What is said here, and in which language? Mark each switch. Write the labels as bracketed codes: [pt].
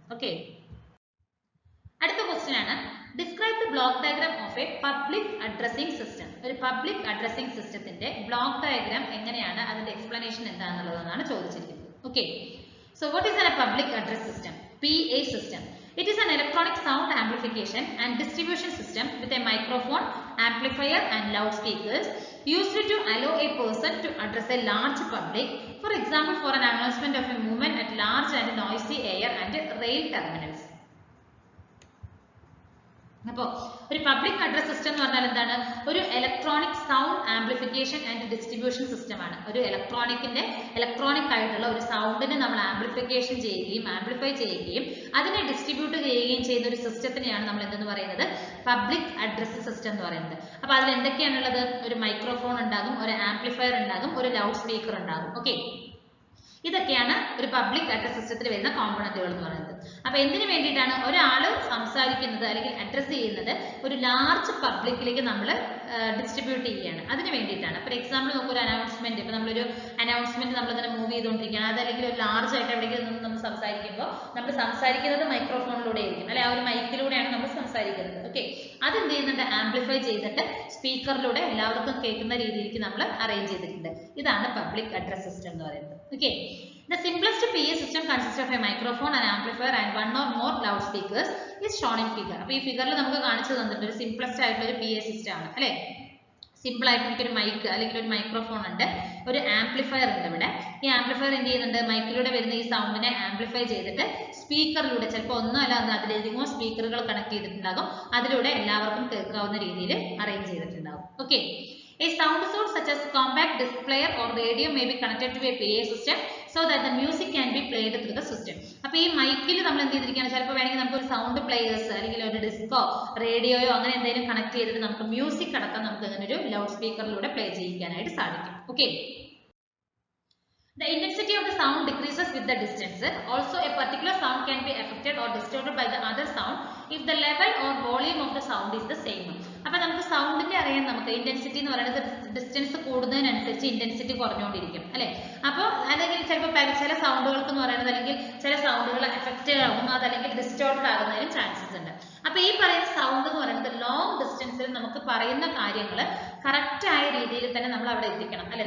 [en] okay, [ml] അടുത്ത question ആണ് [en] Describe the block diagram of a public addressing system. [ml] ഒരു public addressing സിസ്റ്റത്തിന്റെ block diagram എങ്ങനെയാണ്, അതിന്റെ എക്സ്പ്ലനേഷൻ എന്താണെന്നുള്ളതാണ് ചോദിച്ചിരിക്കുന്നത്. [en] Okay, so what is a public address system? PA system. It is an electronic sound amplification and distribution system with a microphone, amplifier and loudspeakers used to allow a person to address a large public. For example, for an announcement of a movement at large and noisy air and rail terminals. [ml] അപ്പോൾ ഒരു public address system എന്ന് പറഞ്ഞാൽ എന്താണ്? ഒരു [en] electronic sound amplification and distribution system [ml] ആണ്. ഒരു electronic ആയിട്ടുള്ള ഒരു സൗണ്ടിനെ നമ്മൾ ആംപ്ലിഫിക്കേഷൻ ചെയ്യുകയും ആംപ്ലിഫൈ ചെയ്യുകയും അതിനെ ഡിസ്ട്രിബ്യൂട്ട് ചെയ്യുകയും ചെയ്യുന്ന ഒരു സിസ്റ്റത്തിനെയാണ് നമ്മൾ എന്തെന്ന് പറയുന്നത്? പബ്ലിക് അഡ്രസ് സിസ്റ്റം എന്ന് പറയുന്നത്. അപ്പോൾ അതിൽ എന്തൊക്കെയാണുള്ളത്? ഒരു മൈക്രോഫോൺ ഉണ്ടാകും, ഒരു ആംപ്ലിഫയർ ഉണ്ടാകും, ഒരു ലൗഡ് സ്പീക്കർ ഉണ്ടാകും. ഓക്കെ, ഇതൊക്കെയാണ് ഒരു പബ്ലിക് അഡ്രസ് സിസ്റ്റത്തിൽ വരുന്ന കോമ്പണന്റുകൾ എന്ന് പറയുന്നത്. അപ്പോൾ എന്തിനു വേണ്ടിയിട്ടാണ് ഒരാൾ സംസാരിക്കുന്നത് അല്ലെങ്കിൽ അഡ്രസ് ചെയ്യുന്നത്? ഒരു ലാർജ് പബ്ലിക്കിലേക്ക് നമ്മൾ ഡിസ്ട്രിബ്യൂട്ട് ചെയ്യുകയാണ്, അതിന് വേണ്ടിയിട്ടാണ്. [en] for example [ml] നമുക്ക് ഒരു അനൗൺസ്മെന്റ്, ഇപ്പോൾ നമ്മളൊരു അനൗൺസ്മെന്റ് നമ്മളിങ്ങനെ മൂവ് ചെയ്തുകൊണ്ടിരിക്കുകയാണ്, അതല്ലെങ്കിൽ ഒരു ലാർജ് ആയിട്ട് എവിടേക്കും നിന്ന് നമ്മൾ സംസാരിക്കുമ്പോൾ നമ്മൾ സംസാരിക്കുന്നത് മൈക്രോഫോണിലൂടെ ആയിരിക്കും, അല്ലെ? ആ ഒരു മൈക്കിലൂടെയാണ് നമ്മൾ സംസാരിക്കുന്നത്. ഓക്കെ, അതെന്ത് ചെയ്യുന്നുണ്ട്? ആംപ്ലിഫൈ ചെയ്തിട്ട് സ്പീക്കറിലൂടെ എല്ലാവർക്കും കേൾക്കുന്ന രീതിയിലേക്ക് നമ്മൾ അറേഞ്ച് ചെയ്തിട്ടുണ്ട്. ഇതാണ് പബ്ലിക് അഡ്രസ് സിസ്റ്റം എന്ന് പറയുന്നത്. [en] Okay, the simplest PA system consists of a microphone, an amplifier and one or more loudspeakers is shown in figure. [ml] അപ്പോൾ ഈ ഫിഗറിൽ നമുക്ക് കാണിച്ചു തന്നിട്ടുണ്ട് ഒരു സിംപ്ലസ്റ്റ് ആയിട്ടുള്ള ഒരു PA സിസ്റ്റം ആണ്, അല്ലേ? സിമ്പിൾ ആയിട്ട് എനിക്കൊരു മൈക്ക് അല്ലെങ്കിൽ ഒരു മൈക്രോഫോൺ ഉണ്ട്, ഒരു ആംപ്ലിഫയർ ഉണ്ട്. ഇവിടെ ഈ ആംപ്ലിഫയർ എന്ത് ചെയ്യുന്നുണ്ട്? മൈക്കിലൂടെ വരുന്ന ഈ സൗണ്ടിനെ ആംപ്ലിഫൈ ചെയ്തിട്ട് സ്പീക്കറിലൂടെ ചിലപ്പോൾ ഒന്നോ അല്ല അതിലധികമോ സ്പീക്കറുകൾ കണക്ട് ചെയ്തിട്ടുണ്ടാകും. അതിലൂടെ എല്ലാവർക്കും കേൾക്കാവുന്ന രീതിയിൽ അറേഞ്ച് ചെയ്തിട്ടുണ്ടാകും. Okay. [en] A sound source such as compact disc player or radio may be connected to a PA system so that the music can be played through the system. [ml] അപ്പോൾ ഈ മൈക്കിൽ നമ്മൾ എന്ത് ചെയ്തിരിക്കുകയാണ്, ചിലപ്പോൾ വേണമെങ്കിൽ നമുക്ക് ഒരു സൗണ്ട് പ്ലേയേഴ്സ് അല്ലെങ്കിൽ ഒരു ഡിസ്കോ റേഡിയോയോ അങ്ങനെ എന്തെങ്കിലും കണക്ട് ചെയ്തിട്ട് നമുക്ക് മ്യൂസിക് അടക്കം നമുക്ക് അങ്ങനെ ഒരു ലൗഡ് സ്പീക്കറിലൂടെ പ്ലേ ചെയ്യിക്കാനായിട്ട് സാധിക്കും. Okay. [en] The intensity of the sound decreases with the distance. Also, a particular sound can be affected or distorted by the other sound if the level or volume of the sound is the same. [ml] അപ്പോൾ നമുക്ക് സൗണ്ടിന്റെ അറിയാൻ നമുക്ക് intensity എന്ന് പറയുന്നത് distance കൂടുന്നതിനനുസരിച്ച് intensity കുറഞ്ഞുകൊണ്ടിരിക്കും അല്ലെ. അപ്പോൾ അല്ലെങ്കിൽ ചിലപ്പോൾ ചില സൗണ്ടുകൾക്ക് എന്ന് പറയുന്നത് അല്ലെങ്കിൽ ചില സൗണ്ടുകൾ എഫക്റ്റഡ് ആകും, അതല്ലെങ്കിൽ ഡിസ്റ്റോർട്ടഡ് ആകുന്നതിനും ചാൻസസ് ഉണ്ട്. അപ്പൊ ഈ പറയുന്ന സൗണ്ട് എന്ന് പറയുന്നത് ലോങ് ഡിസ്റ്റൻസിൽ നമുക്ക് പറയുന്ന കാര്യങ്ങൾ കറക്റ്റ് ആയ രീതിയിൽ തന്നെ നമ്മൾ അവിടെ എത്തിക്കണം അല്ലെ.